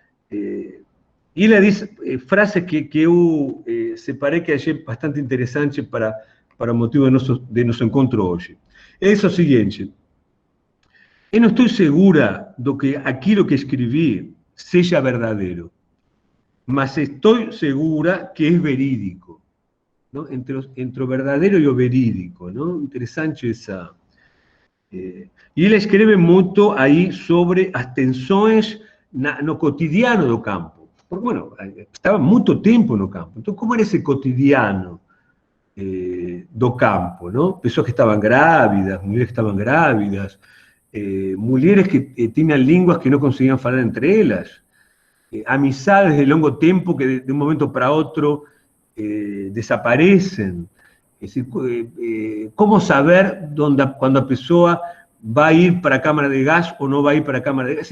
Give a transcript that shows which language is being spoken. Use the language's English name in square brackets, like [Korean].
[Spanish] Y ella dice frases que yo separé que [Portuguese] achei bastante interesantes para o motivo [Spanish] de nuestro encontro hoy. Es lo siguiente: [Portuguese] eu não estou segura de que aquilo que escrevi seja verdadeiro, mas estou segura que é verídico, ¿no? Entre o verdadeiro e o verídico, ¿no? Interessante essa. E ele escreve muito aí sobre as tensões no cotidiano do campo. Porque, bueno, estava muito tempo no campo. Então, como era esse cotidiano do campo, ¿no? Pessoas que estavam grávidas, mulheres que [Spanish] estavam grávidas, mulheres que tenían lenguas que no conseguían hablar entre ellas, amistades de largo tiempo que de un momento para otro desaparecen. Es decir, ¿cómo saber cuando la persona va a ir para cámara de gas o no va a ir para cámara de gas?